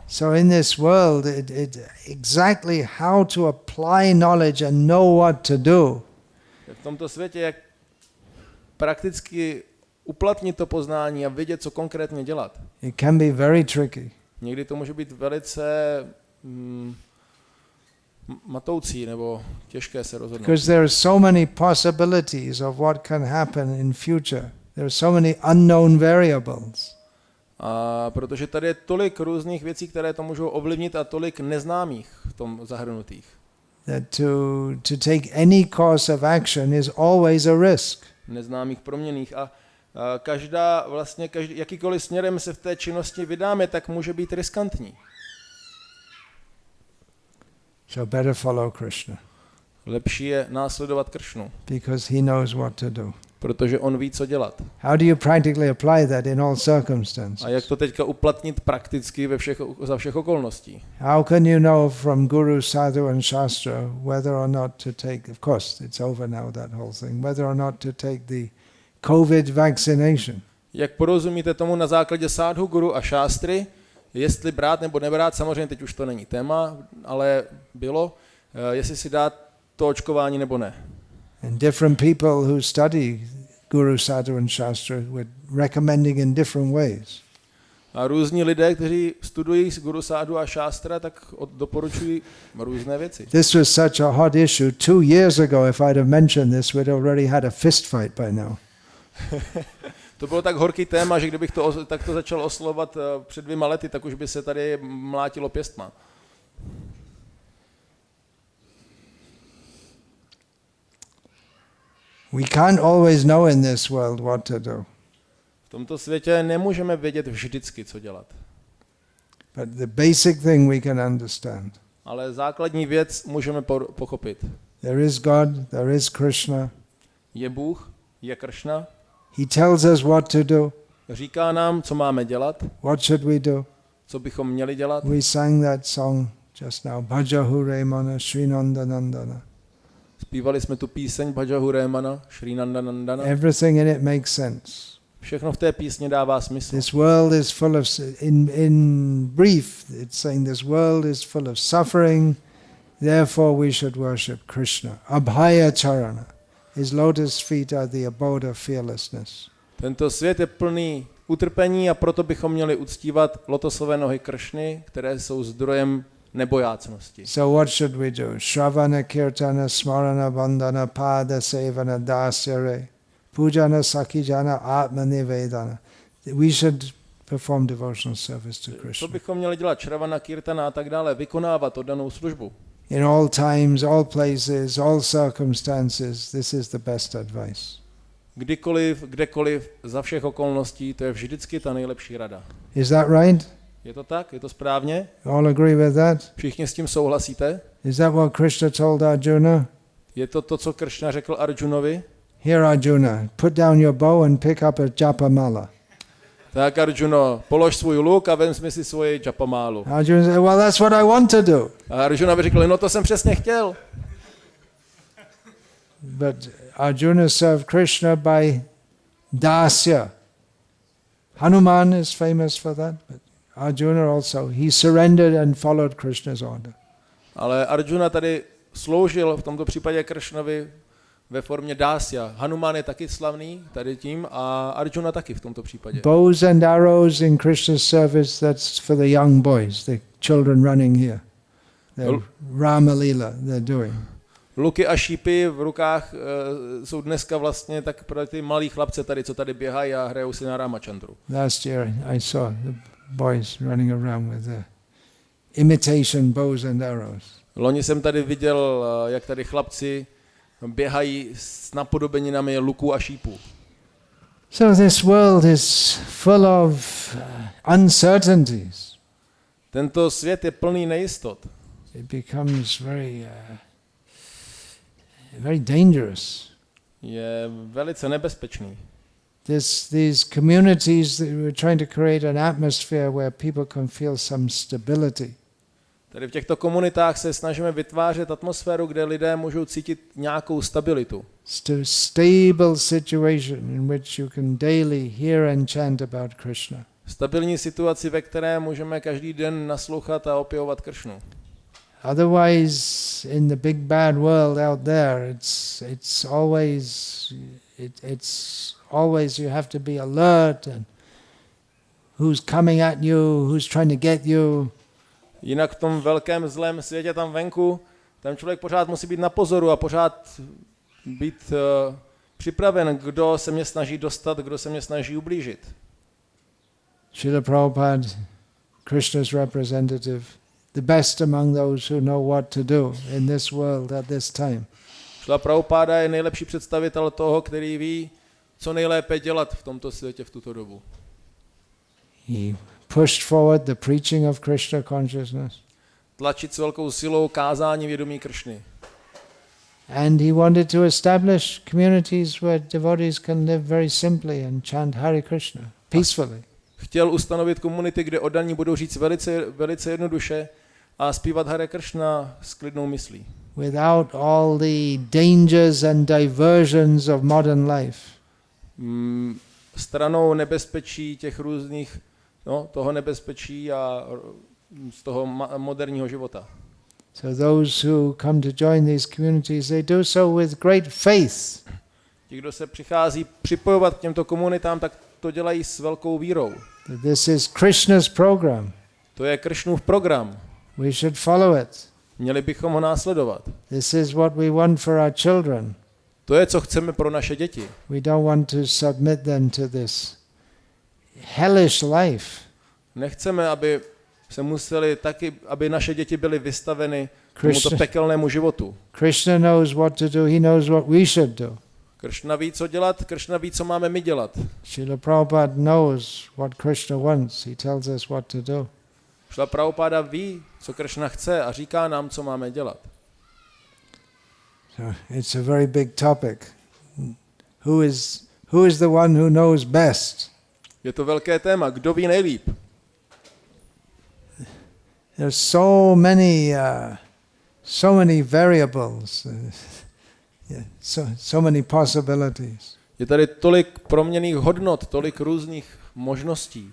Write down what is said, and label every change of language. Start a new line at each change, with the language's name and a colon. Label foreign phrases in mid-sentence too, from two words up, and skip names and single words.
English: So in this world, it exactly how to apply knowledge and know what to do.
Czech: V tomto světě, jak prakticky uplatnit to poznání a vědět, co konkrétně dělat.
English: It can be very tricky.
Czech: Někdy to může být velice matoucí nebo těžké se rozhodnout.
English: Because there are so many possibilities of what can happen in future. There are so many unknown variables.
Czech: A protože tady je tolik různých věcí, které to můžou ovlivnit a tolik neznámých v tom zahrnutých.
English: That to take any course of action is always a risk.
Czech: Neznámých, proměnných a jakýkoliv směrem se v té činnosti vydáme, tak může být riskantní.
English: So better follow Krishna.
Czech: Lepší je následovat Kršnu.
English: Because he knows what to do.
Czech: Protože on ví, co dělat.
English: How do you practically apply that in all circumstances?
Czech: A jak to teďka uplatnit prakticky za všech okolností?
English: How can you know from Guru, Sadhu and Shastra whether or not to take, of course it's over now, that whole thing, whether or not to take the COVID vaccination?
Czech: Jak porozumíte tomu na základě Sadhu, Guru a Šástry, jestli brát nebo nebrát, samozřejmě teď už to není téma, ale bylo, jestli si dát to očkování nebo ne.
English: And different people who study Guru, Sadhu and Shastra were recommending in different ways.
Czech: A různí lidé, kteří studují Guru, Sadhu a Šástra, tak doporučují různé věci.
English: This was such a hot issue 2 years ago. If I'd have mentioned this, we'd already had a fist fight by now.
Czech: To bylo tak horký téma, že kdybych to takto začal oslovovat před 2 lety, tak už by se tady mlátilo pěstma.
English: We can't always know in this world what to do.
Czech: V tomto světě nemůžeme vědět vždycky, co dělat.
English: But the basic thing we can understand.
Czech: Ale základní věc můžeme pochopit.
English: There is God, there is Krishna.
Czech: Je Bůh, je Kršna.
English: He tells us what to do.
Czech: Říká nám, co máme dělat.
English: What should we do?
Czech: Co bychom měli dělat.
English: We sang that song just now. Bhaja Hure Mana Srinanda Nandana.
Czech: Zpívali jsme tu píseň Bhaja Hure Mana Srinanda Nandana.
English: Everything in it makes sense.
Czech: Všechno v té písni dává smysl.
English: This world is full of, in brief, it's saying this world is full of suffering, therefore we should worship Krishna.
Bangla: Abhaya Charana.
English: His lotus feet are the abode of fearlessness.
Czech: Tento svět je plný utrpení a proto bychom měli uctívat lotosové nohy Kršny, které jsou zdrojem nebojácnosti.
English: So what should we do?
Sanskrit: Shravana, kirtana, smarana, vandana, pada, sevana, dasyare, pujana, sakijana, atma nivedana.
English: We should perform devotional service to
Czech: Co
English: Krishna.
Czech: bychom měli dělat?
Sanskrit: Shravana, kirtana
Czech: a tak dále, vykonávat oddanou službu.
English: In all times, all places, all circumstances, this is the best advice.
Czech: Kdykoliv, kdekoliv, za všech okolností, to je vždycky ta nejlepší rada.
English: Is that right?
Czech: Je to tak? Je to správně?
English: All agree with that?
Czech: Všichni s tím souhlasíte?
English: Is that what Krishna told Arjuna?
Czech: Je to to, co Krishna řekl Arjunovi?
English: Here, Arjuna, put down your bow and pick up a
Sanskrit: japa mala.
Czech: Tak Arjuno, polož svůj luk a vezmi si svoji japamálu.
English: Arjuna said, well, that's what I want to do.
Czech: A Arjuna by řekl, no to jsem přesně chtěl.
English: But Arjuna served Krishna by dasya. Hanuman is famous for that, but Arjuna also, he surrendered and followed Krishna's order.
Czech: Ale Arjuna tady sloužil v tomto případě Kršnovi ve formě dásya. Hanuman je taky slavný tady tím a Arjuna taky v tomto případě.
English: Bows and arrows in Krishna's service, that's for the young boys, the children running here. The Rama Lila they're doing.
Czech: Luky a šípy v rukách jsou dneska vlastně tak pro ty malí chlapce tady, co tady běhají a hrajou si na Ramachandru.
English: Last year I saw the boys running around with the imitation bows and arrows.
Czech: Loni jsem tady viděl, jak tady chlapci běhají s napodobeninami luků a šípů.
English: So this world is full of uncertainties.
Czech: Tento svět je plný nejistot.
English: It becomes very dangerous.
Czech: Je velice nebezpečný.
English: These communities, we're trying to create an atmosphere where people can feel some stability.
Czech: Tady v těchto komunitách se snažíme vytvářet atmosféru, kde lidé můžou cítit nějakou stabilitu.
English: Stable situation in which you can daily hear and chant about Krishna.
Czech: Stabilní situaci, ve které můžeme každý den naslouchat a opěvovat Kršnu.
English: Otherwise, in the big bad world out there, it's always you have to be alert and who's coming at you, who's trying to get you.
Czech: Jinak v tom velkém zlém světě tam venku, tam člověk pořád musí být na pozoru a pořád být připraven, kdo se mě snaží dostat, kdo se mě snaží ublížit.
English: Srila Prabhupada, Krishna's representative, the best among those who know what to do in this world at this time.
Czech: Srila Prabhupada je nejlepší představitel toho, který ví, co nejlépe dělat v tomto světě v tuto dobu.
English: He pushed forward the preaching of Krishna consciousness.
Czech: Tlačit s velkou silou kázání vědomí Kršny.
English: And he wanted to establish communities where devotees can live very simply and chant Hare Krishna peacefully.
Czech: Chtěl ustanovit komunity, kde oddaní budou říct velice jednoduše a zpívat Hare Krishna s klidnou myslí.
English: Without all the dangers and diversions of modern life.
Czech: Stranou nebezpečí těch různých, toho nebezpečí a z toho moderního života.
English: So those who come to join these communities, they do so with great faith.
Czech: Ti, kdo se přichází připojovat k těmto komunitám, tak to dělají s velkou vírou.
English: This is Krishna's program.
Czech: To je Kršnův program.
English: We should follow it.
Czech: Měli bychom ho následovat.
English: This is what we want for our children.
Czech: To je, co chceme pro naše děti.
English: We don't want to submit them to this hellish life.
Czech: Nechceme, aby naše děti byly vystaveny tomuto pekelnému životu.
English: Krishna knows what to do, he knows what we should do.
Czech: Kršna ví, co dělat, Kršna ví, co máme my dělat.
English: Srila Prabhupada knows what Krishna wants, he tells us what to do.
Czech: Srila Prabhupada ví, co Kršna chce a říká nám, co máme dělat.
English: So it's a very big topic. Who is the one who knows best?
Czech: Je to velké téma, kdo ví nejlíp.
English: There's so many variables, so many possibilities.
Czech: Je tady tolik proměnných hodnot, tolik různých možností.